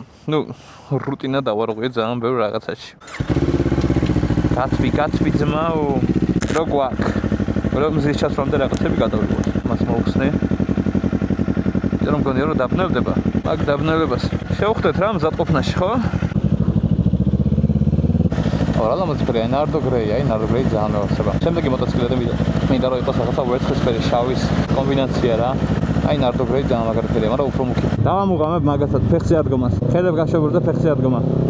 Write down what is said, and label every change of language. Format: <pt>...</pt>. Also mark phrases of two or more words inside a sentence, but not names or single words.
<ka>ნუ, რუტინა დავარღვია ძალიან ბევრ რაღაცაში. კაცი ძმაო, რო გვაქვს. რომ მზის ჩასვლამდე რაღაცები გადავიღოთ. მას მოვხსნე. რომ მგონია რომ დაბნელდება. მაგ დაბნელებას შევხვდეთ რა მზადყოფნაში, ხო? Oralamos grey, Nardo grey, Nardo grey ძალიან მეოცება. შემდეგი მოტოციკლები მინდა რომ იყოს რაღაცა ვერცხლისფერი შავის კომბინაცია რა. Nardo grey ძალიან მაგარია, მაგრამ უფრო მუქი. დავამუღამებ მაგასაც ფეხზე ადგომას. ხედებ გაშობრდა ფეხზე ადგომა.</ka>